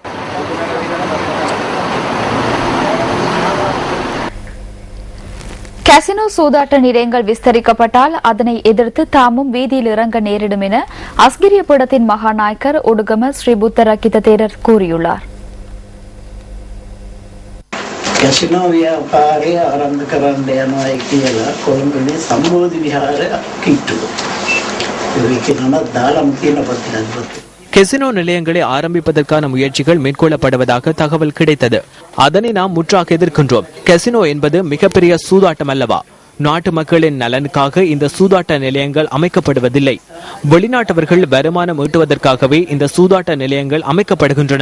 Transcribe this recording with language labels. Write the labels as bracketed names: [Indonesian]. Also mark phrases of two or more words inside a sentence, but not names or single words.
[Tamil] கசினோ சூதாட்ட நிலையங்கள் விஸ்தரிக்கப்பட்டால் அதனை எதிர்த்து தாமும் வீதியில் இறங்க நேரிடும் என அஸ்கிரிய பீடத்தின் மகாநாயக்கர் உடுகம ஸ்ரீ புத்த ரக்கித தேரர் கூறியுள்ளார். [Sinhala] කැසිනෝ ව්‍යාපාරය ආරම්භ කරන්න යනවා කියලා කොළඹේ සම්බෝධි විහාර කිට්ටුව. ඒක නම දාලම් කියන පත්‍රයක්. [Tamil] கெசினோ நிலையங்களை ஆரம்பிப்பதற்கான முயற்சிகள் மேற்கொள்ளப்படுவதாக தகவல் கிடைத்தது. அதனை நாம் முற்றாக எதிர்க்கின்றோம். கெசினோ என்பது மிகப்பெரிய சூதாட்டம் அல்லவா? நாட்டு மக்களின் நலனுக்காக இந்த சூதாட்ட நிலையங்கள் அமைக்கப்படுவதில்லை. வெளிநாட்டவர்கள் வருமானம் ஈட்டுவதற்காகவே இந்த சூதாட்ட நிலையங்கள் அமைக்கப்படுகின்றன.